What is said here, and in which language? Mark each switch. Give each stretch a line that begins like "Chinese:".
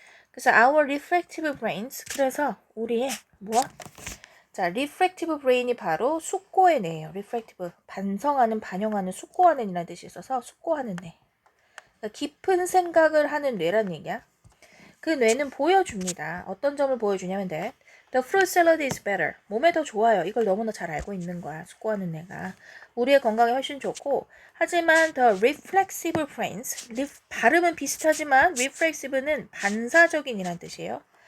Korean: 그래서
English: our reflective brains
Korean: 그래서 우리의 자, reflective brain이 바로 숙고의 뇌예요. reflective 반영하는 숙고하는 이라는 뜻이 있어서 숙고하는 뇌. 그러니까 깊은 생각을 하는 뇌란 얘기야. 그 뇌는 보여줍니다. 어떤 점을 보여주냐면
English: the fruit salad is better.
Korean: 몸에 더 좋아요. 이걸 너무나 잘 알고 있는 거야. 숙고하는 뇌가. 우리의 건강에 훨씬 좋고 하지만
English: the reflexive brains
Korean: 발음은 비슷하지만 reflexive는 반사적인이란 뜻이에요.